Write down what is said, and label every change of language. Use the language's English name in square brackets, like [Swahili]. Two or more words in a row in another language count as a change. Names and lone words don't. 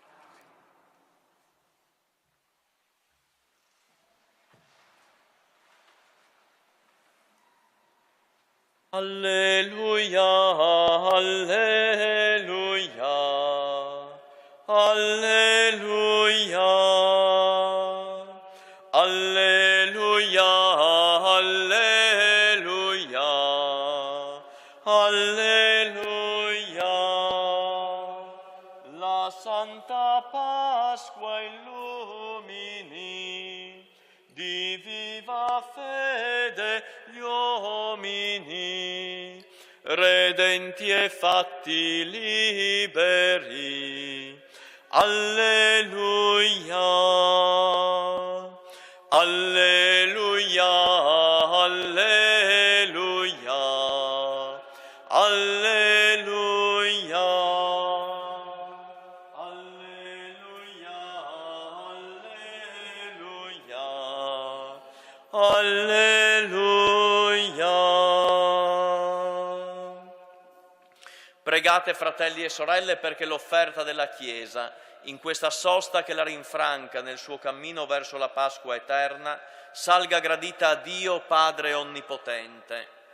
[Latin] Alleluia, alleluia, alleluia, alleluia, alleluia, alleluia. [Italian] La Santa Pasqua illumini di viva fede gli uomini, redenti e fatti liberi. [Latin] Alleluia, alleluia, alleluia, alleluia, alleluia, alleluia, alleluia. [Italian] Pregate, fratelli e sorelle, perché l'offerta della Chiesa, in questa sosta che la rinfranca nel suo cammino verso la Pasqua eterna, salga gradita a Dio Padre Onnipotente.